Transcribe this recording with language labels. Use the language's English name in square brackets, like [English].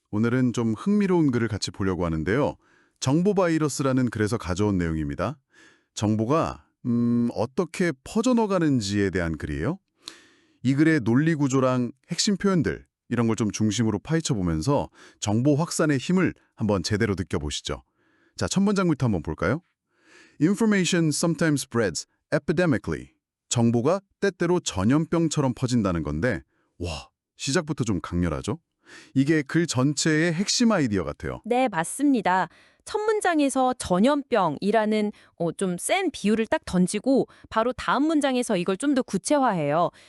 [Korean] 오늘은 좀 흥미로운 글을 같이 보려고 하는데요. 정보 바이러스라는 글에서 가져온 내용입니다. 정보가 어떻게 퍼져나가는지에 대한 글이에요. 이 글의 논리 구조랑 핵심 표현들 이런 걸 좀 중심으로 파헤쳐 보면서 정보 확산의 힘을 한번 제대로 느껴보시죠. 자, 첫 문장부터 한번 볼까요? [English] Information sometimes spreads epidemically. [Korean] 정보가 때때로 전염병처럼 퍼진다는 건데, 와, 시작부터 좀 강렬하죠? 이게 글 전체의 핵심 아이디어 같아요. 네, 맞습니다. 첫 문장에서 전염병이라는 좀 센 비유를 딱 던지고 바로 다음 문장에서 이걸 좀 더 구체화해요.